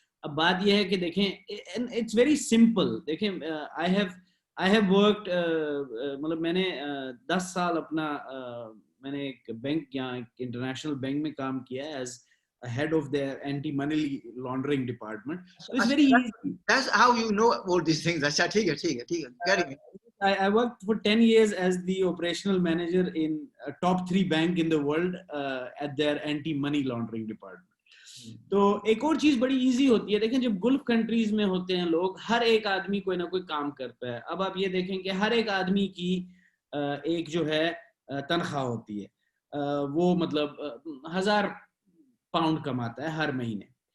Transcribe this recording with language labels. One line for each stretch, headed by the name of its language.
Urdu: اب بات یہ ہے کہ دیکھیں
English: It's very simple.
Urdu: دیکھیں
English: I have worked,
Urdu: مطلب میں نے 10 سال اپنا میں نے ایک بینک یہاں انٹرنیشنل بینک میں کام کیا ہے as
English: head of their anti-money laundering department. So it's very easy. That's how you know all these things.
Urdu: اچھا ٹھیک ہے.
English: I worked for 10 years as the operational manager in a top 3 bank in the world at their anti-money laundering department.
Urdu: تو ایک اور چیز بڑی easy ہوتی ہے. دیکھیں جب گلف کنٹریز میں ہوتے ہیں لوگ, ہر ایک آدمی کوئی نہ کوئی کام کرتا ہے. اب آپ یہ دیکھیں کہ ہر ایک آدمی کی ایک جو ہے تنخواہ ہوتی ہے, وہ مطلب 1000 پاؤنڈ کماتا ہے ہر مہینے.